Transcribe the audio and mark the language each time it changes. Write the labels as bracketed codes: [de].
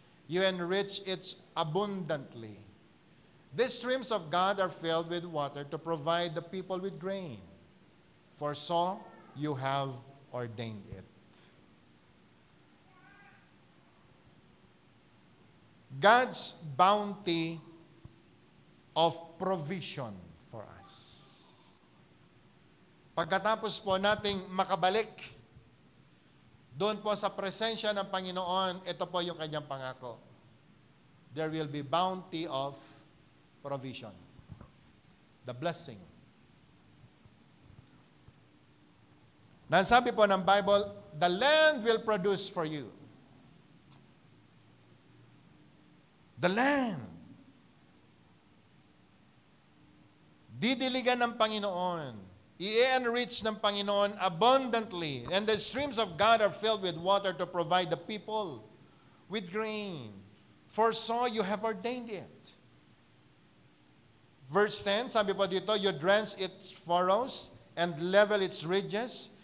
[en] You enrich it abundantly. The streams of God are filled with water to provide the people with grain. For so you have ordained it. God's bounty of provision for us. [tl] Pagkatapos po nating makabalik doon po sa presensya ng Panginoon, ito po yung kanyang pangako. [en] There will be bounty of provision. The blessing. [tl] Nasabi po ng Bible, [en] the land will produce for you. The land. [tl] Didiligan ng Panginoon. I-enrich ng Panginoon [en] abundantly. And the streams of God are filled with water to provide the people with grain. For so you have ordained it. Verse 10, [tl] sabi po dito, [en] you drench its furrows and level its ridges.